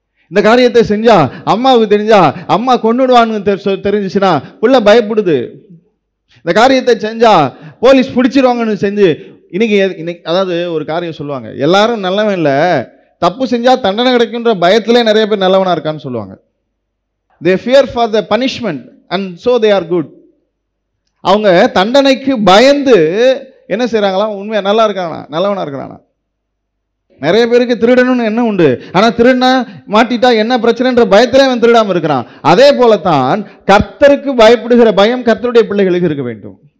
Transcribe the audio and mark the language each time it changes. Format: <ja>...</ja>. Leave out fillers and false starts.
<ta>இந்த காரியத்தை செஞ்சா அம்மாவுக்கு தெரிஞ்சா அம்மா கொன்னுடுவான்னு தெரிஞ்சிச்சுன்னா புள்ள பயப்படுது. இந்த காரியத்தை செஞ்சா போலீஸ் பிடிச்சிருவாங்கன்னு செஞ்சு இன்னைக்கு அதாவது ஒரு காரியம் சொல்லுவாங்க, எல்லாரும் நல்லவன் இல்லை, தப்பு செஞ்சா தண்டனை கிடைக்குன்ற பயத்திலே நிறைய பேர் நல்லவனா இருக்கான்னு சொல்லுவாங்க.</ta> <en>they fear for the punishment and so they are good.</en> <ta>அவங்க தண்டனைக்கு பயந்து என்ன செய்யறாங்களாம்? உண்மையா நல்லா இருக்கானா, நல்லவனா இருக்கிறானா? நிறைய பேருக்கு திருடணும்னு என்ன உண்டு, ஆனா திருடனா மாட்டிட்டா என்ன பிரச்சனைன்ற பயத்திலே அவன் திருடாம இருக்கிறான். அதே போலத்தான் கர்த்தருக்கு பயப்படுகிற பயம் கர்த்தருடைய பிள்ளைகளுக்கு இருக்க வேண்டும்.</ta>